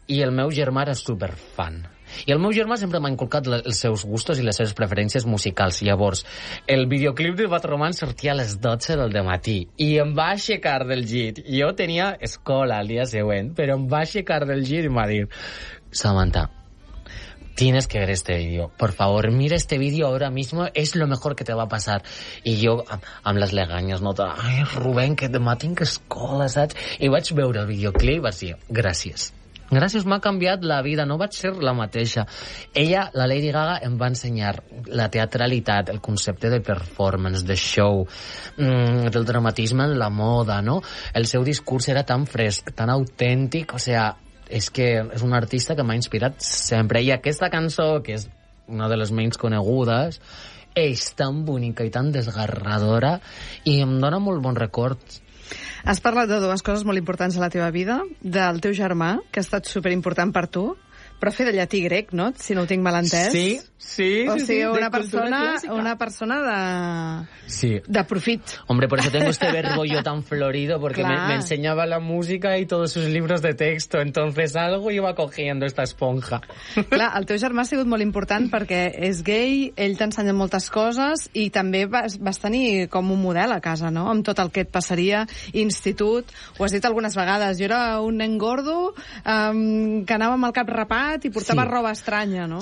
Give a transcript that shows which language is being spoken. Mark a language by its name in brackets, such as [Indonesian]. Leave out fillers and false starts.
[Catalan] I el meu germà era superfan. I el meu germà sempre m'ha inculcat els seus gustos i les seves preferències musicals. Llavors, el videoclip de Bad Romance sortia a les 12 del dematí i em va aixecar del llit. Jo tenia escola el dia següent, però em va aixecar del llit i m'ha dit: Samantha, [Spanish] tienes que ver este vídeo. Por favor, mira este vídeo ahora mismo. Es lo mejor que te va a pasar. [Catalan] I jo, amb les leganyes, noto: ai, Rubén, que demà tinc escola, saps? I vaig veure el videoclip i vaig dir: gràcies. Gràcies, m'ha canviat la vida. No vaig ser la mateixa. Ella, la Lady Gaga, em va ensenyar la teatralitat, el concepte de performance, de show, del dramatisme en la moda, no? El seu discurs era tan fresc, tan autèntic, [Spanish] o sea, [Catalan] és que és un artista que m'ha inspirat sempre. I aquesta cançó, que és una de les menys conegudes, és tan bonica i tan desgarradora i em dona molt bon record. Has parlat de dues coses molt importants a la teva vida, del teu germà, que ha estat superimportant per tu, però fer de llatí grec, no?, si no ho tinc mal entès. Sí, sí, sí. O sigui, una persona de... Sí. De profit. [Spanish] Hombre, por eso tengo este verbo yo tan florido, porque me enseñaba la música y todos sus libros de texto, entonces algo iba cogiendo esta esponja. [Catalan] Clar, el teu germà ha sigut molt important perquè és gay, ell t'ha ensenyat moltes coses i també vas tenir com un model a casa, no?, amb tot el que et passaria, institut, ho has dit algunes vegades, jo era un nen gordo que anava amb el cap rapat i portava roba estranya, no?